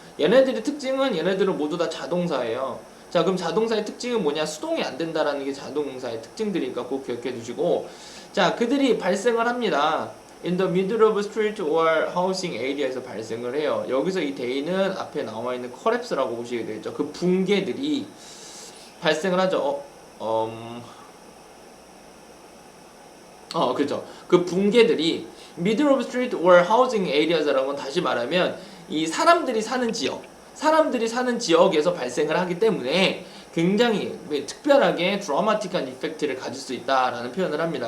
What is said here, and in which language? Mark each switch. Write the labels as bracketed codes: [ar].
[ko] 얘네들의 특징은 얘네들은 모두 다 자동사예요. 자, 그럼 자동사의 특징은 뭐냐? 수동이 안 된다라는 게 자동사의 특징들이니까 꼭 기억해 두시고, 자, 그들이 발생을 합니다. [en] In the middle of street or housing area에서 발생을 해요. [ko] 여기서 이 day는 앞에 나와 있는 collapse라고 보시게 되죠. 그 붕괴들이 발생을 하죠. 그렇죠. 그 붕괴들이 middle of street or housing areas 라는 건 다시 말하면 이 사람들이 사는 지역에서 발생을 하기 때문에 굉장히 특별하게 드라마틱한 이펙트를 가질 수 있다라는 표현을 합니다.